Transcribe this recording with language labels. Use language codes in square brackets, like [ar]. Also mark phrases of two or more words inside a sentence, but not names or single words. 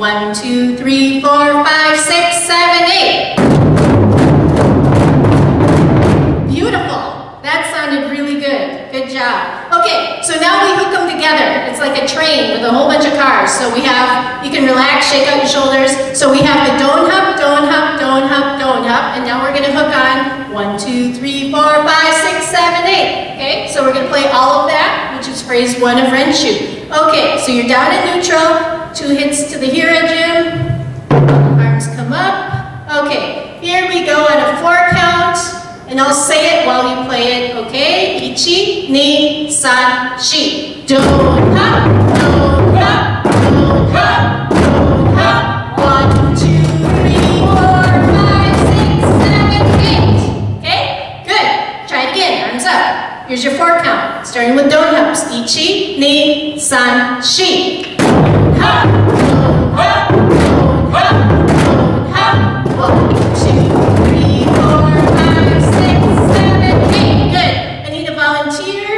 [en] 1, 2, 3, 4, 5, 6, 7, 8. Beautiful. That sounded really good. Good job. Okay, so now we hook them together. It's like a train with a whole bunch of cars. So we have, you can relax, shake out your shoulders. So we have the don hop, don hop, don hop, don hop. And now we're going to hook on 1, 2, 3, 4, 5, 6, 7, 8. Okay, so we're going to play all of that, which is phrase 1 of Renshu. Okay, so you're down in neutral. 2 hits to the hira, Jim. Arms come up. Okay, here we go on a 4 count. And I'll say it while you play it, okay? [ja] Ichi, ni, san, shi. [en] Don hop, don hop, don hop, don hop. 1, 2, 3, 4, 5, 6, 7, 8. Okay? Good. Try it again. Arms up. Here's your 4 count. Starting with don hops. [ja] Ichi, ni, san, shi. [en] Don hop, don hop, don hop, don hop. 1, 2, 3, 4, 5, 6, 7, 8. Good. I need a volunteer.